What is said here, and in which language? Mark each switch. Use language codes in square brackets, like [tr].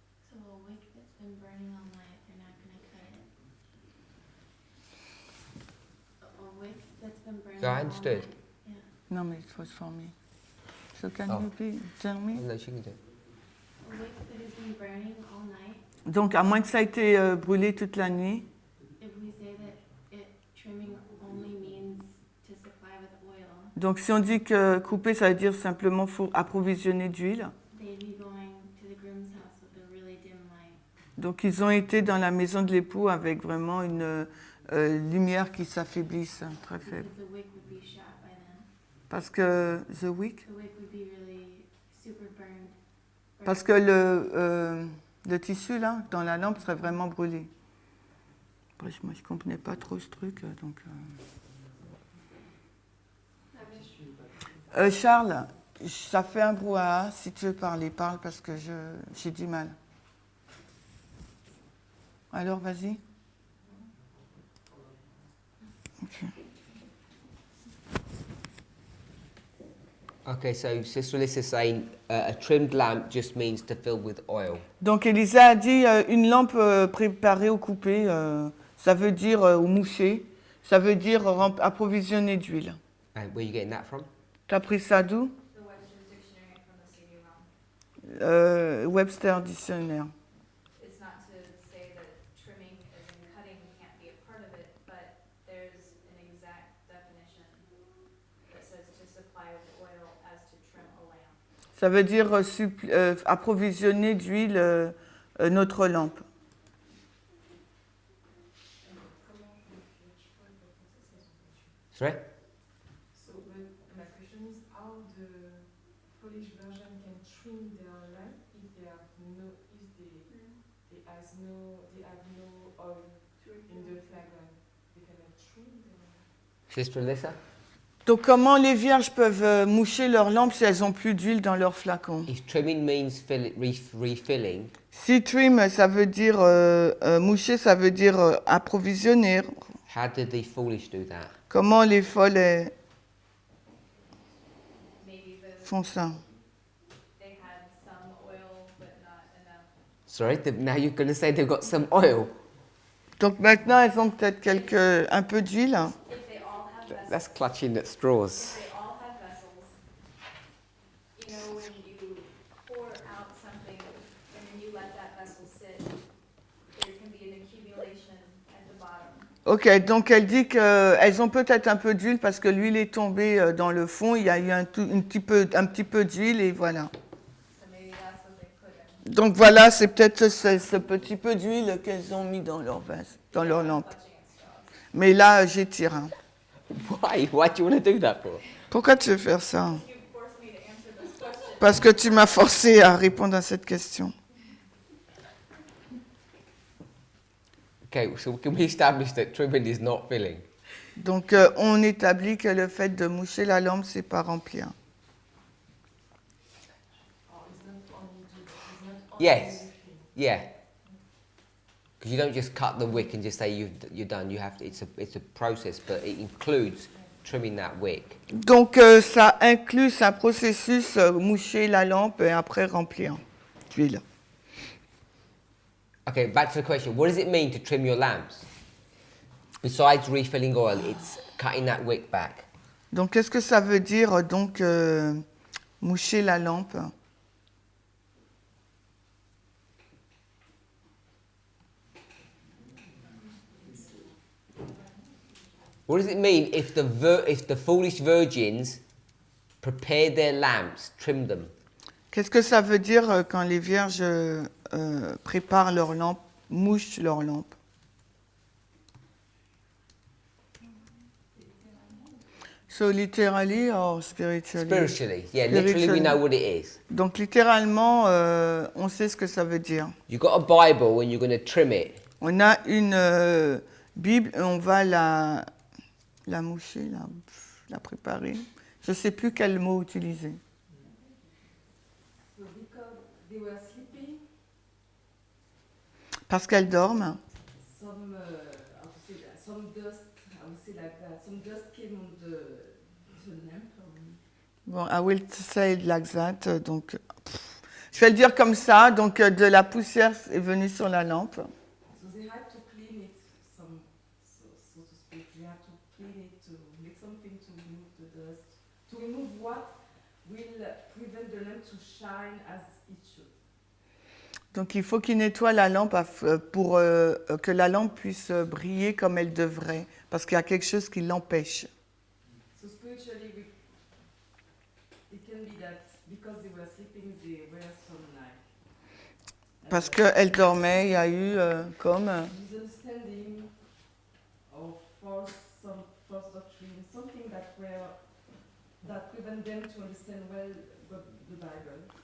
[en] So a wick that's been burning all night, they're not gonna cut it. A wick that's been burning Yeah, I all understood. night. Yeah. [fr] Non, mais [en] it was for me. So can Oh. you please tell me? No, she can do it. A wick that has been burning all night. [fr] Donc, à moins que ça ait été brûlé toute la nuit, [en] If we say that trimming only means to supply with oil, [fr] donc si on dit que couper, ça veut dire simplement faut approvisionner d'huile. [en] they'd be going to the groom's house with a really dim light. [fr] Donc, ils ont été dans la maison de l'époux avec vraiment une lumière qui s'affaiblisse, très faible. [en] Because the wick would be shot by then. [fr] Parce que [en] the wick, The wick would be really super burned [fr] Parce que le tissu, là, dans la lampe, serait vraiment brûlé. Après, moi, je ne comprenais pas trop ce truc, donc... Charles, ça fait un brouhaha. Si tu veux parler, parle, parce que j'ai du mal. Alors, vas-y. [en] Ok. Okay, so Sister Alyssa's saying a trimmed lamp just means to fill with oil. [fr] Donc, Elisa a dit une lampe préparée ou coupée, ça veut dire, ou mouchée, ça veut dire approvisionner d'huile. [en] And where are you getting that from? [fr] T'as pris ça d'où? [en] The Webster's Dictionary from the CD-ROM. [fr] Webster Dictionnaire. [en] It's not to say that trimming as in cutting can't be a part of it, but there's an exact definition that says to supply with oil as to trim a lamp. [fr] Ça veut dire approvisionner d'huile notre lampe. [en] Sorry? So my question is how the Polish version can trim their lamp if they have no oil in the flagon. They cannot trim their lamp. Sister Alyssa? [fr] Donc, comment les vierges peuvent moucher leur lampe si elles n'ont plus d'huile dans leur flacon? [en] If trimming means refilling, [fr] Si trim, ça veut dire moucher, ça veut dire approvisionner. [en] how did the foolish do that? [fr] Comment les folles [en] Maybe [fr] font ça? [en] they had some oil but not enough. Sorry, now you're going to say they've got some oil. [fr] Donc maintenant, elles ont peut-être un peu d'huile. [en] If they all have vessels, That's clutching at straws. if they all have vessels, you know, when you pour out something and then you let that vessel sit, there can be an accumulation at the bottom. [fr] Ok, donc elle dit qu'elles ont peut-être un peu d'huile parce que l'huile est tombée dans le fond. Il y a eu un petit peu d'huile et voilà. [en] So maybe that's what they put in. [fr] Donc voilà, c'est peut-être ce petit peu d'huile qu'elles ont mis dans leur vase, dans leur lampe. [en] Clutching at straws. [fr] Mais là, j'étire. Hein. [en] Why? Why do you want to do that for? [fr] Pourquoi tu veux faire ça? [en] You forced me to answer this question. [fr] Parce que tu m'as forcé à répondre à cette question. [en] Okay, so can we establish that trimming is not filling? [fr] Donc on établit que le fait de moucher la lampe, c'est pas remplir. [en] Or it's not only Yes. Yeah. Because you don't just cut the wick and just say you're done. You have to. It's a process, but it includes trimming that wick. [fr] Donc ça inclut un processus moucher la lampe et après remplir d'huile. [en] Okay, back to the question. What does it mean to trim your lamps? Besides refilling oil, it's cutting that wick back. [fr] Donc qu'est-ce que ça veut dire donc moucher la lampe? [en] What does it mean if the foolish virgins prepared their lamps, trimmed them? [fr] Qu'est-ce que ça veut dire quand les vierges préparent leur lampe, mouchent leur lampe? [en] So literally or spiritually? Spiritually, yeah, literally we know what it is. [fr] Donc littéralement, on sait ce que ça veut dire. [en] You've got a Bible and you're going to trim it. [fr] On a une Bible et on va la moucher, la préparer. Je ne sais plus quel mot utiliser. [en] So because they were sleeping, [fr] Parce qu'elles dorment. [en] some some dust, I would say like that, some dust came on the lamp. Bon, I will say like that. [fr] Donc, je vais le dire comme ça. Donc, de la poussière est venue sur la lampe. [en] So they had to clean it, so to speak. They had to clean it to make something to remove the dust, to remove what will prevent the lamp to shine as it should. [fr] Donc, il faut qu'il nettoie la lampe pour que la lampe puisse briller comme elle devrait. Parce qu'il y a quelque chose qui l'empêche. [en] So spiritually, it can be that because they were sleeping, they were some like [fr] Parce qu'elle dormait, il y a eu comme... [en] misunderstanding or false doctrine, something that prevent them to understand well the Bible.